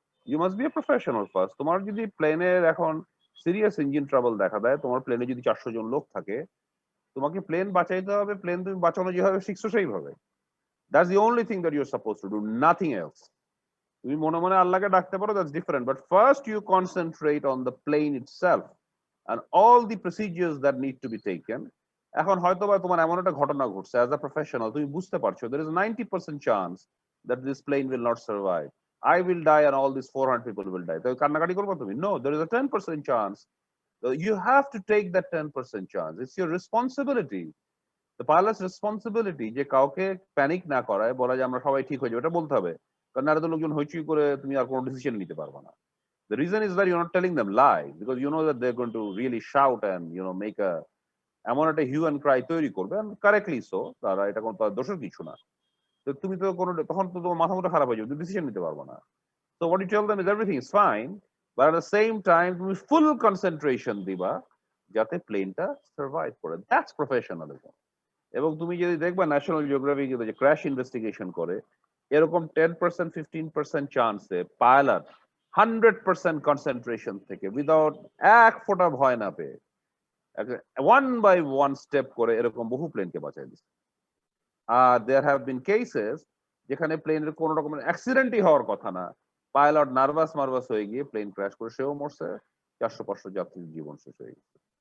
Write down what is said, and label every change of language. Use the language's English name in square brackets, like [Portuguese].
[English] You must be a professional first. [Bangla] তোমার যদি প্লেনের এখন সিরিয়াস ইঞ্জিন ট্রাবল দেখা দেয়, তোমার প্লেনে যদি 400 জন লোক থাকে, তোমাকে প্লেন বাঁচাইতে হবে, প্লেন তুমি বাঁচানো যেভাবে শিখছো সেইভাবে। [English] That's the only thing that you are suppose to do, nothing else. [Bangla] তুমি মনে মনে আল্লাহকে ডাকতে পারো, [English] That's different, but first you concentrate on the plane itself and all the procedures that need to be taken. [Bangla] এখন হয়তো বা তোমার এমন একটা ঘটনা ঘটছে, [English] as a professional [Bangla] তুমি বুঝতে পারছো [English] there is a 90% chance that this plane will not survive, I will die and all these 400 people will die, [Bangla] তো কান্নাকাটি করবে তুমি? [English] No, there is a 10% chance. So you have to take that 10% chance. It's your responsibility, the pilot's responsibility, [Bangla] যে কাউকে panic না করায়, বলা যে আমরা সবাই ঠিক হয়ে যাবে, এটা বলতে হবে, কারণ না তো লোকজন হইচই করে তুমি আর কোনো ডিসিশন নিতে পারবে না। [English] The reason is that you're not telling them lies, because you know that they're going to really shout and make a [Bangla] এমন একটা [English] hue and cry [Bangla] তৈরি করবে, [English] and correctly so, [Bangla] তারা এটা কোনো তার দোষের কিছু না। তো তুমি তো কোনো, তখন তো তোমার মাথা মুঠা খারাপ হয়ে যাবে, তুমি ডিসিশন নিতে পারবে না। [English] So what you tell them is everything is fine, but at the same time [Bangla] তুমি ফুল কনসেন্ট্রেশন দিবা যাতে প্লেনটা সার্ভাইভ করে। [English] That's professionalism. [Bangla] এবং তুমি যদি দেখবা ন্যাশনাল জিওগ্রাফিক যে ক্র্যাশ ইনভেস্টিগেশন করে, এরকম 10% 15% চান্সে পাইলট 100% কনসেন্ট্রেশন থেকে উইদাউট এক ফোঁটা ভয় না পেয়ে ওয়ান বাই ওয়ান স্টেপ করে এরকম বহু প্লেনকে বাঁচাই দিচ্ছে। আর [English] there have been cases [Bangla] যেখানে প্লেনের কোনো রকমের অ্যাক্সিডেন্টই হওয়ার কথা না, পাইলট নার্ভাস মার্ভাস হয়ে গিয়ে প্লেন ক্র্যাশ করে সেও মরছে, 400-500 যাত্রীর জীবন শেষ হয়ে গেছে।